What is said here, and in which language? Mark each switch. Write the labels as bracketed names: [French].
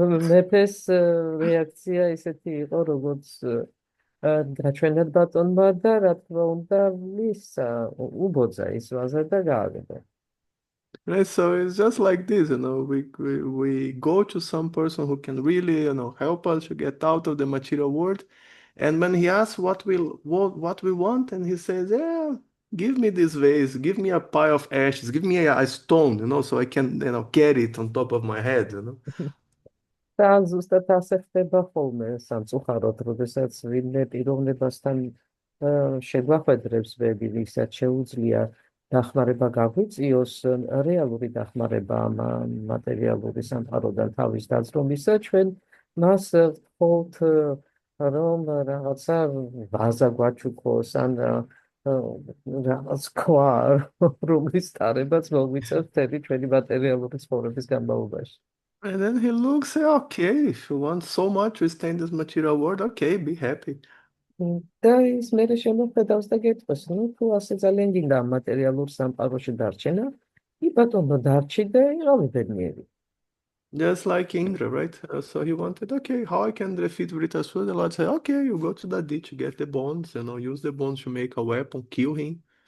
[Georgian] მეფეს რეაქცია ისეთი იყო, როგორც გაჩვენეთ ბატონმა და რა თქმა უნდა მისცა, უბოძა ის ვაზა და გააგდა. [English] Right, so it's just like this, we go to some person who can really, help us to get out of the material world. And when he asks what we want, and he says, yeah, give me this vase, give me a pile of ashes, give me a stone, so I can, carry it on top of my head, [Georgian] და ზუსტად ასე ხდება ხოლმე სამწუხაროდ, როდესაც ვინმე პიროვნებასთან შეგვახვედრებს ვები, ვისაც შეუძლია დახმარება გაგვიწიოს, რეალური დახმარება ამ მატერიალური სამყაროდან თავის დაზრომისა, ჩვენ მას ვთხოვთ, რომ რაღაცა ვაზა გვაჩუქოს ან რაღაც ქვა, რომლის ტარებაც მოგვიწევს მთელი ჩვენი მატერიალური ცხოვრების განმავლობაში. [English] And then he looks, say, okay, if you want so much to stay in this material world, okay, be happy. [Georgian] და ის მერე შემოხედავს და გეტყვის, თუ ასე ძალიან გინდა მატერიალურ სამყაროში დარჩენა, ბატონო დარჩი და იყავი ბედნიერი. [English] Just like Indra, right? So he wanted, okay, how I can defeat Vritasura? The Lord said, okay, you go to the ditch, get the bones, use the bones to make a weapon, kill him.